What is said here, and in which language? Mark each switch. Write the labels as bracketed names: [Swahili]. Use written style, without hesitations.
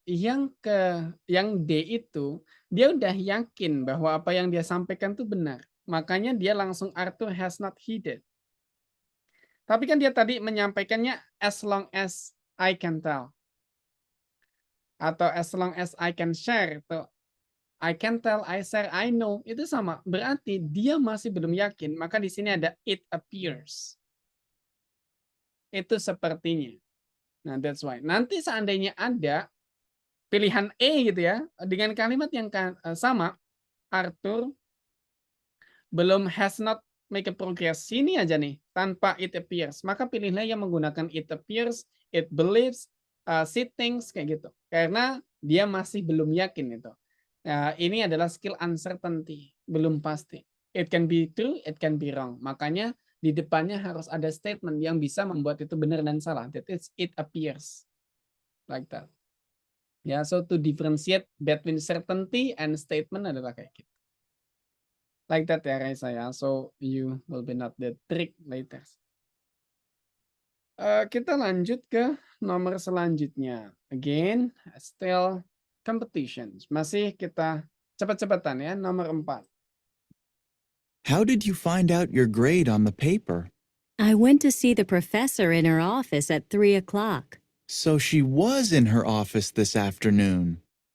[Indonesian] Yang D itu dia udah yakin bahwa apa yang dia sampaikan itu benar. Makanya dia langsung [English] Arthur has not heeded. [Indonesian] Tapi kan dia tadi menyampaikannya [English] as long as I can tell. Atau as long as I can share. Itu I can tell, I share, I know. [Indonesian] Itu sama. Berarti dia masih belum yakin. Maka di sini ada it appears. Itu sepertinya. [English] Nah, that's why. [Indonesian] Nanti seandainya ada pilihan E gitu ya, dengan kalimat yang sama, Arthur belum [English] has not make a progress. [Indonesian] Sini aja nih, tanpa it appears. Maka pilihlah yang menggunakan [English] it appears, it believes, she thinks, [Indonesian] kayak gitu. Karena dia masih belum yakin itu. Nah, ini adalah skill uncertainty, belum pasti. [English] It can be true, it can be wrong. [Indonesian] Makanya di depannya harus ada statement yang bisa membuat itu benar dan salah. [English] That is, it appears. Like that. Ya, so to differentiate between certainty and statement [Indonesian] adalah kayak gitu. [English] Like that ya, Raisa ya. So you will be not the trick later. [Indonesian] Kita lanjut ke nomor selanjutnya. [English] Again, still competitions. [Indonesian] Masih kita cepat-cepatan ya, nomor 4. [English] How did you find out your grade on the paper? I went to see the professor in her office at 3 o'clock. So she was in her office this afternoon.